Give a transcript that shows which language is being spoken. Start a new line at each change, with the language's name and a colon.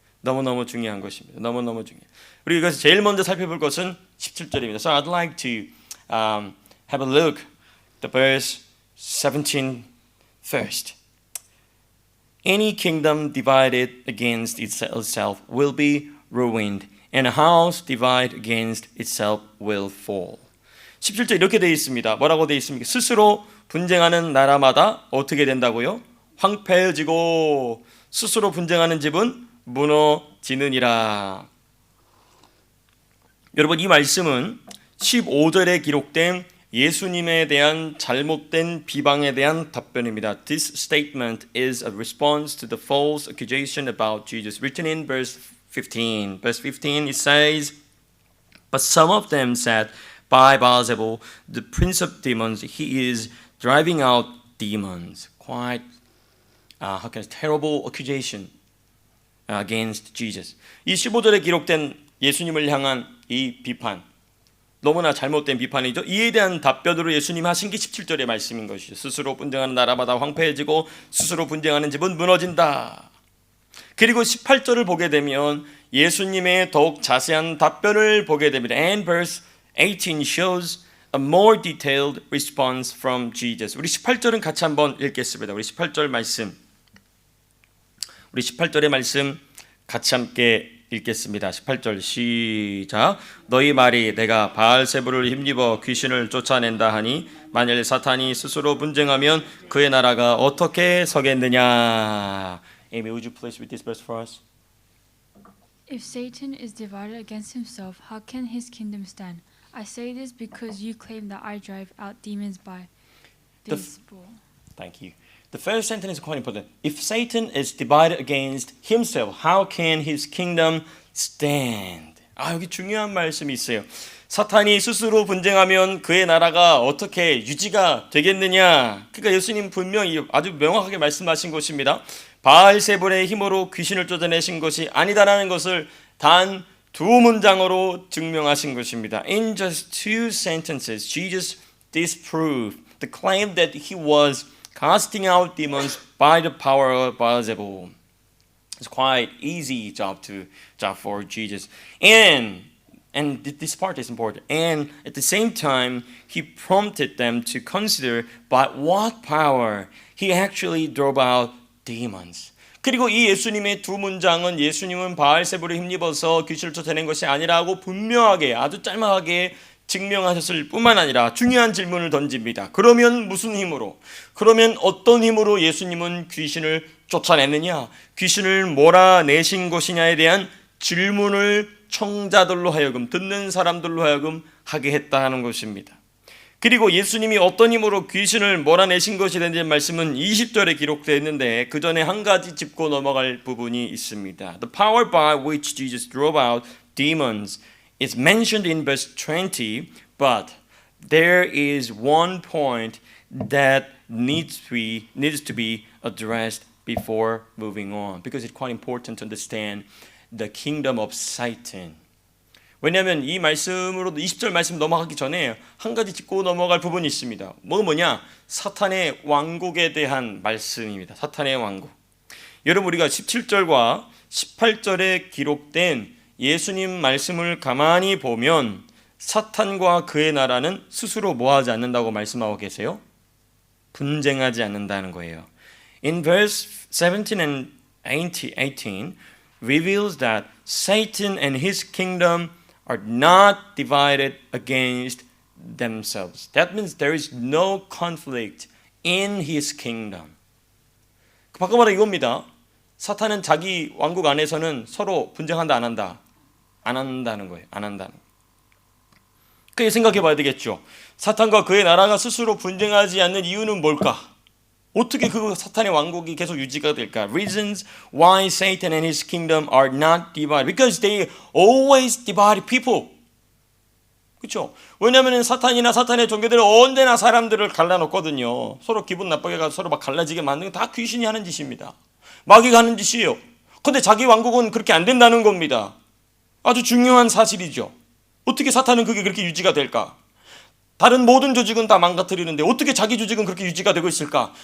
Korean: 너무너무 중요한 것입니다. 너무너무 중요해요. 우리 이것을 제일 먼저 살펴볼 것은 17절입니다.
English: So I'd like to have a look at the verse 17 first. Any kingdom divided against itself will be ruined, and a house divided against itself will fall.
Korean: 17절 이렇게 되어 있습니다. 뭐라고 되어 있습니까? 스스로 분쟁하는 나라마다 어떻게 된다고요? 황폐해지고 스스로 분쟁하는 집은 무너지느니라. 여러분, 이 말씀은 15절에 기록된 예수님에 대한 잘못된 비방에 대한 답변입니다.
English: This statement is a response to the false accusation about Jesus, written in verse 15. Verse 15 it says, But some of them said, By Beelzebul, the prince of demons, he is driving out demons. Quite terrible accusation against Jesus.
Korean: 이 15절에 기록된 예수님을 향한 이 비판, 너무나 잘못된 비판이죠. 이에 대한 답변으로 예수님 하신 게 17절의 말씀인 것이죠. 스스로 분쟁하는 나라마다 황폐해지고 스스로 분쟁하는 집은 무너진다. 그리고 18절을 보게 되면 예수님의 더욱 자세한 답변을 보게 됩니다.
English: And verse 18 shows a more detailed response from Jesus.
Korean: 우리 18절은 같이 한번 읽겠습니다. 우리 18절 말씀. 우리 18절의 말씀 같이 함께 읽겠습니다. 18절 시작. 너희 말이 내가 바알세불을 힘입어 귀신을 쫓아낸다 하니 만일 사탄이 스스로 분쟁하면 그의 나라가 어떻게 서겠느냐.
English: Amy, would you please read this verse for us? If Satan is divided against himself, how can his kingdom stand? I say this because you claim that I drive out demons by Beelzebul. Thank you. The first sentence is quite important. If Satan is divided against himself, how can his kingdom stand?
Korean: 여기 중요한 말씀이 있어요. 사탄이 스스로 분쟁하면 그의 나라가 어떻게 유지가 되겠느냐. 그러니까 예수님 분명히 아주 명확하게 말씀하신 것입니다. 바알세불의 힘으로 귀신을 쫓아내신 것이 아니다라는 것을 단 두 문장으로 증명하신 것입니다.
English: In just two sentences, Jesus disproved the claim that he was casting out demons by the power of Beelzebul. It's quite easy job for Jesus. And this part is important. And at the same time, he prompted them to consider by what power he actually drove out demons.
Korean: 그리고 이 예수님의 두 문장은 예수님은 바알세불에 힘입어서 귀신을 쫓아낸 것이 아니라고 분명하게 아주 짤막하게 증명하셨을 뿐만 아니라 중요한 질문을 던집니다. 그러면 무슨 힘으로? 그러면 어떤 힘으로 예수님은 귀신을 쫓아냈느냐? 귀신을 몰아내신 것이냐에 대한 질문을 청자들로 하여금, 듣는 사람들로 하여금 하게 했다는 것입니다. 그리고 예수님이 어떤 힘으로 귀신을 몰아내신 것에 대한 말씀은 20절에 기록되어 있는데 그 전에 한 가지 짚고 넘어갈 부분이 있습니다.
English: The power by which Jesus drove out demons is mentioned in verse 20, but there is one point that needs to be addressed before moving on, because it's quite important to understand the kingdom of Satan.
Korean: 왜냐하면 이 말씀으로 20절 말씀 넘어가기 전에 한 가지 짚고 넘어갈 부분이 있습니다. 뭐냐? 사탄의 왕국에 대한 말씀입니다. 사탄의 왕국. 여러분, 우리가 17절과 18절에 기록된 예수님 말씀을 가만히 보면 사탄과 그의 나라는 스스로 뭐하지 않는다고 말씀하고 계세요? 분쟁하지 않는다는 거예요.
English: In verse 17 and 18 reveals that Satan and his kingdom are not divided against themselves. That means there is no conflict in his kingdom.
Korean: 바꿔 말해 이겁니다. 사탄은 자기 왕국 안에서는 서로 분쟁한다 안 한다? 안 한다는 거예요. 안 한다는. 그게 생각해 봐야 되겠죠. 사탄과 그의 나라가 스스로 분쟁하지 않는 이유는 뭘까? 어떻게 그 사탄의 왕국이 계속 유지가 될까?
English: Reasons why Satan and his kingdom are not divided. Because they always divide people.
Korean: 그렇죠? 왜냐하면 사탄이나 사탄의 종교들은 언제나 사람들을 갈라놓거든요. 서로 기분 나쁘게 가서 서로 막 갈라지게 만드는 게 다 귀신이 하는 짓입니다. 마귀가 하는 짓이에요. 근데 자기 왕국은 그렇게 안 된다는 겁니다. 아주 중요한 사실이죠. 어떻게 사탄은 그게 그렇게 유지가 될까? 다른 모든 조직은 다 망가뜨리는데 어떻게 자기 조직은 그렇게 유지가 되고 있을까?